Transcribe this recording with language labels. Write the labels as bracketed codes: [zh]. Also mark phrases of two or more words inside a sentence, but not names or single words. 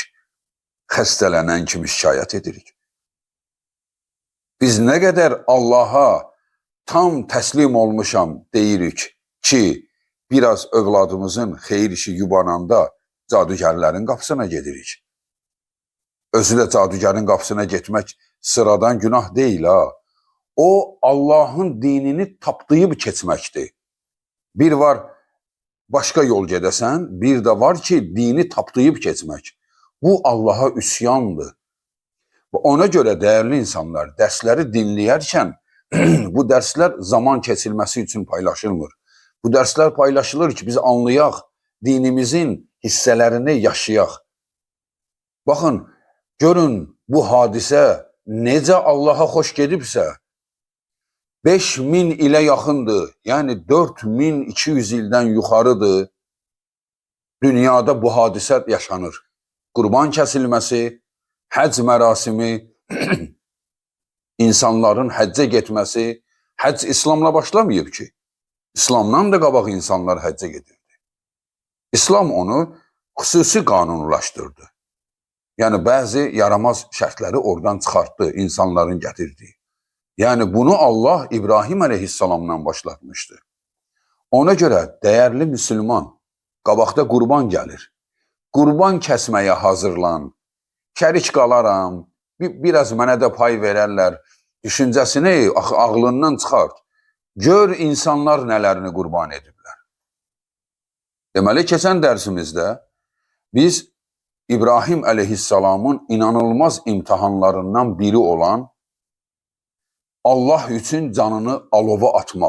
[az] Xəstələnən kimi şikayət edirik. Biz nə qədər Allaha tam təslim olmuşam deyirik ki, biraz övladımızın xeyir işi yubananda cadügərlərin qapısına gedirik. Özü də cadügərin qapısına getmək sıradan günah deyil ha. O Allah'ın dinini tapdıyıb keçməkdir. Bir var başka yol gedəsən, bir de var ki dini tapdıyıb keçmək. Bu Allah'a üsyandır. [tr] Ona göre değerli insanlar, dersleri dinleyerken bu dersler zaman kesilmesi için paylaşılmır. [az] Bu dersler paylaşılır ki biz anlayaq, dinimizin hissələrini yaşayaq. Bakın, görün bu hadisə necə Allah'a xoş gedibsə, 5000 ile yaxındır, yani 4200 ildən yuxarıdır, dünyada bu hadisə yaşanır. Qurban kəsilməsi, həc mərasimi, insanların həccə getməsi, həc İslamla başlamayıb ki. İslamdan da qabaq insanlar həccə gedirdi. İslam onu xüsusi qanunlaşdırdı. Yani bəzi yaramaz şərtləri oradan çıxartdı, insanların gətirdiyi. [tr] Yani bunu Allah İbrahim aleyhisselamdan başlatmıştı. Ona göre değerli Müslüman, [az] qabaqda qurban gelir. Qurban kəsməyə hazırlan. Kərik qalaram, biraz mənə də pay verərlər. Düşüncəsini ağlından çıxart. Gör insanlar nələrini qurban ediblər. Deməli, keçən dərsimizdə biz İbrahim aleyhisselamın inanılmaz imtihanlarından biri olan Allah üçün canını alova atmaq.